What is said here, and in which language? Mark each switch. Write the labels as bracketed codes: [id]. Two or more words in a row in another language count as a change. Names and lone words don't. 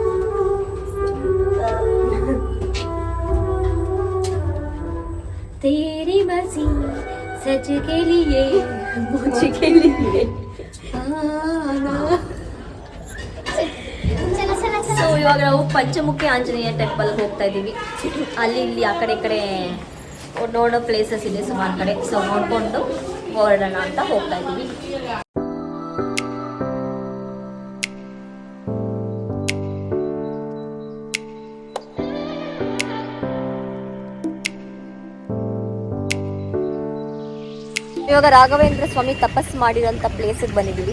[hi] तेरी मर्जी सच के लिए मुझके लिए आना. [kn] ಸೊ ಇವಾಗ ನಾವು ಪಂಚಮುಖಿ ಆಂಜನೇಯ ಟೆಂಪಲ್ಗೆ ಹೋಗ್ತಾ ಇದ್ದೀವಿ. ಅಲ್ಲಿ ಇಲ್ಲಿ ಆ ಕಡೆ ಈ ಕಡೆ ನೋಡೋ ಪ್ಲೇಸಸ್ ಇದೆ ಸುಮಾರು ಕಡೆ. ಸೊ ನೋಡಿಕೊಂಡು ಹೊರಡೋಣ ಅಂತ ಹೋಗ್ತಾ ಇದ್ದೀವಿ. ಇವಾಗ ರಾಘವೇಂದ್ರ ಸ್ವಾಮಿ ತಪಸ್ ಮಾಡಿರೋಂಥ ಪ್ಲೇಸಿಗೆ ಬಂದಿದ್ದೀವಿ.